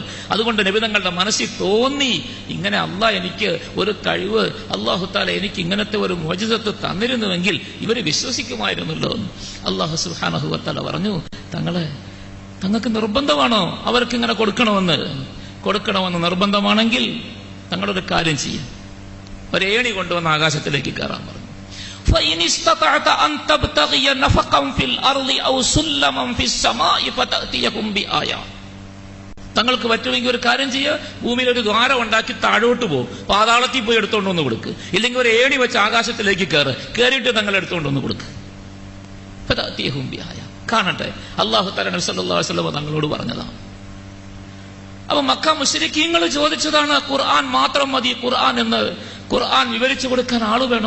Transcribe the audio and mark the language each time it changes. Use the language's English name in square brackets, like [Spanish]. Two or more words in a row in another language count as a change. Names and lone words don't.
[Malayalam] അതുകൊണ്ട് നബി തങ്ങളുടെ മനസ്സിൽ തോന്നി, ഇങ്ങനെ അള്ളാഹ് എനിക്ക് ഒരു കഴിവ്, [Arabic] الله تعالى [Malayalam] എനിക്ക് ഇങ്ങനത്തെ ഒരു മുഅ്ജിസത്ത് തന്നിരുന്നുവെങ്കിൽ ഇവർ വിശ്വസിക്കുമായിരുന്നല്ലോ. [Arabic] الله سبحانه وتعالى [Malayalam] പറഞ്ഞു, തങ്ങൾക്ക് നിർബന്ധമാണോ അവർക്ക് ഇങ്ങനെ കൊടുക്കണമെന്ന് നിർബന്ധമാണെങ്കിൽ തങ്ങളൊരു കാര്യം ചെയ്യും, ഒരേണി കൊണ്ടുവന്ന് ആകാശത്തിലേക്ക് കയറാൻ പറഞ്ഞു. [Arabic] فإن استطعت أن تبتغي نفقا في الأرض أو سلما في السماء فتأتيهم بآية. [Malayalam] തങ്ങൾക്ക് പറ്റുമെങ്കിൽ ഒരു കാര്യം ചെയ്യുക, ഭൂമിയിൽ ഒരു ദ്വാരം ഉണ്ടാക്കി താഴോട്ട് പോകും, പാതാളത്തിൽ പോയി എടുത്തോണ്ടൊന്ന് കൊടുക്ക്, ഇല്ലെങ്കിൽ ഒരു ഏണി വെച്ച് ആകാശത്തിലേക്ക് കയറിയിട്ട് തങ്ങൾ എടുത്തോണ്ടൊന്ന് കൊടുക്ക്. [Arabic] فتأتيهم بآية, കാണട്ടെ. الله تعالى [Malayalam] നബി [Arabic] صلى الله عليه وسلم [Malayalam] തങ്ങളോട് പറഞ്ഞതാണ്. അപ്പൊ മക്ക മുശ്രിക്കീങ്ങൾ ചോദിച്ചതാണ്, ഖുർആൻ മാത്രം മതി, ഖുർആൻ വിവരിച്ചു കൊടുക്കാൻ ആള് വേണം.